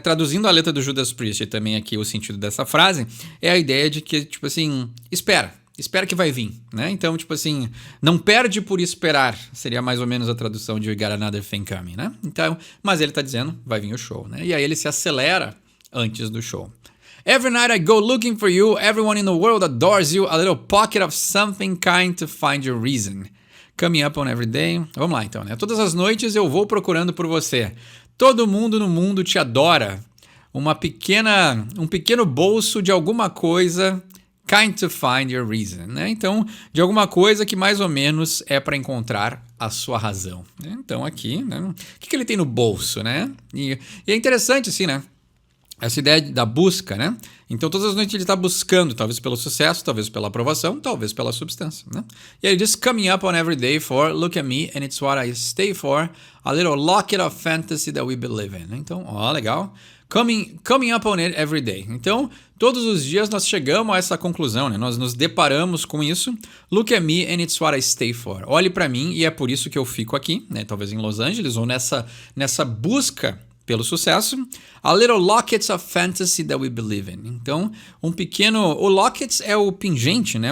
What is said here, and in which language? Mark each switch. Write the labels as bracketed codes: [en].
[pt] Traduzindo a letra do Judas Priest e também aqui o sentido dessa frase, é a ideia de que, tipo assim, espera que vai vir, né? Então, tipo assim, não perde por esperar, seria mais ou menos a tradução de We Got Another Thing Coming, né? Então, mas ele tá dizendo, vai vir o show, né? E aí ele se acelera antes do show. [en] Every night I go looking for you, everyone in the world adores you, a little pocket of something kind to find your reason. Coming up on every day. [pt] Vamos lá então, né? Todas as noites eu vou procurando por você. Todo mundo no mundo te adora. Um pequeno bolso de alguma coisa, [en] kind to find your reason, [pt] né? Então, de alguma coisa que mais ou menos é para encontrar a sua razão. Então aqui, né? O que ele tem no bolso, né? E é interessante assim, né? Essa ideia da busca, né? Então, todas as noites ele está buscando, talvez pelo sucesso, talvez pela aprovação, talvez pela substância, né? E aí ele diz, [en] coming up on every day for, look at me, and it's what I stay for, a little locket of fantasy that we believe in. [pt] Então, legal. [en] Coming up on it every day. [pt] Então, todos os dias nós chegamos a essa conclusão, né? Nós nos deparamos com isso. [en] Look at me and it's what I stay for. [pt] Olhe para mim e é por isso que eu fico aqui, né? Talvez em Los Angeles ou nessa busca pelo sucesso. [en] A little lockets of fantasy that we believe in. [pt] Então, o lockets é o pingente, né?